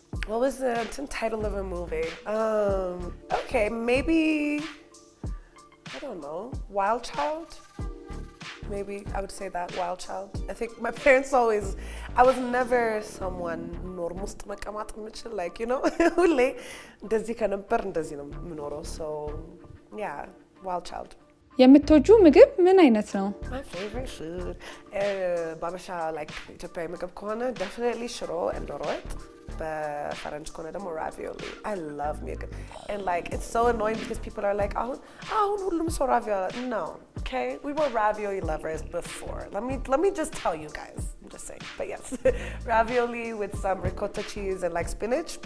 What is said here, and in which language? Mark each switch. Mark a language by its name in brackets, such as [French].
[English] What was the title of a movie? Okay, maybe I don't know. Wild Child? Maybe I would say that, Wild Child. I think my parents always, I was never someone normal [Amharic] መቀማጥ የምችል [English] like, you know, [Amharic] ሁሌ እንደዚህ ከነበር እንደዚህ ነው የምኖረው. [English] So yeah, Wild Child. [Amharic] የምትወጁ ምግብ ምን አይነት ነው? [English] My favorite food [Amharic] ባበሻ like ኢትዮጵያዊ ምግብ ከሆነ definitely ሽሮ and ዶሮ ወጥ. በፈረንጅ ከሆነ ደግሞ ravioli. [English] I love me. And like it's so annoying because people are like [Amharic] አሁን ሁሉም ሰው [English] ravioli. No, okay? We were ravioli lovers before. Let me just tell you guys. I'm just saying. But yes, ravioli with some ricotta cheese and like spinach.